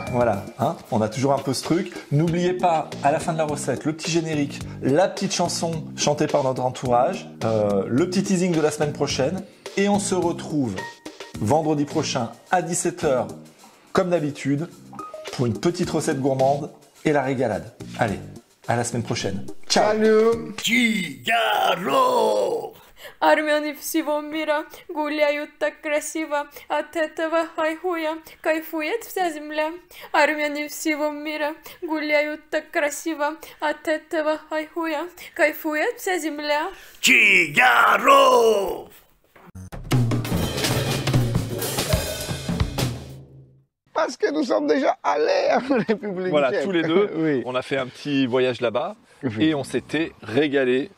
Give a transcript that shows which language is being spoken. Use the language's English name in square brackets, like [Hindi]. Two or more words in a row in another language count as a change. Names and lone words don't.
[French] Voilà, on a toujours un peu ce truc. N'oubliez pas, à la fin de la recette, le petit générique, la petite chanson chantée par notre entourage, le petit teasing de la semaine prochaine. Et on se retrouve vendredi prochain à 17 h, comme d'habitude, pour une petite recette gourmande et la régalade. Allez, à la semaine prochaine. Ciao. Salut. [Russian] Чигаро! Армяне всего мира гуляют так красиво, от этого хайхуя кайфует вся земля. Армяне всего мира гуляют так красиво, от этого хайхуя кайфует вся земля. Чигаро! [French] Parce que nous sommes déjà allés en République Voilà, tchèque. tous les deux, Oui. on a fait un petit voyage là-bas Oui. et on s'était régalé.